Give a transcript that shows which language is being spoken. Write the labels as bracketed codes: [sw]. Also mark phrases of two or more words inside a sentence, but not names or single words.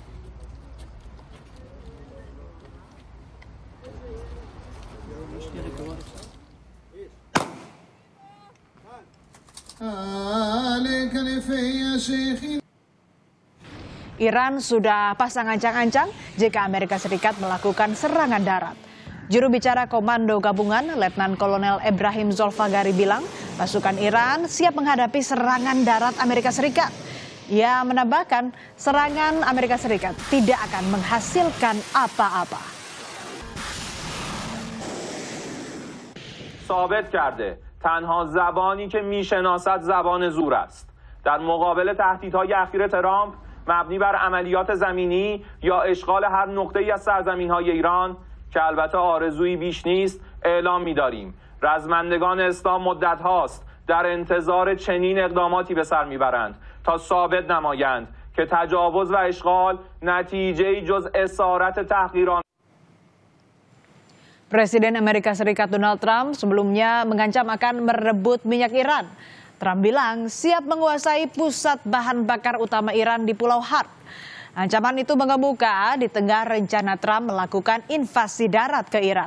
[id] Iran sudah pasang ancang-ancang jika Amerika Serikat melakukan serangan darat. Juru bicara Komando Gabungan, Letnan Kolonel Ibrahim Zolfagari bilang, pasukan Iran siap menghadapi serangan darat Amerika Serikat. Ia menambahkan, serangan Amerika Serikat tidak akan menghasilkan apa-apa. [fa] ثابت کرده تنها زبانی که میشناسد زبان زور است. در مقابل تهدیدهای اخیر ترامپ مبنی بر عملیات زمینی یا اشغال هر نقطه‌ای از سرزمین‌های ایران که البته آرزویی بیش نیست اعلام می‌داریم. رزمندگان اسلام مدت هاست در انتظار چنین اقداماتی به سر می‌برند تا ثابت نمایند که تجاوز و اشغال نتیجه‌ای جز اسارت تحقیرانه. [id] Presiden Amerika Serikat Donald Trump sebelumnya mengancam akan merebut minyak Iran. Trump bilang siap menguasai pusat bahan bakar utama Iran di Pulau Hark. Ancaman itu mengemuka di tengah rencana Trump melakukan invasi darat ke Iran.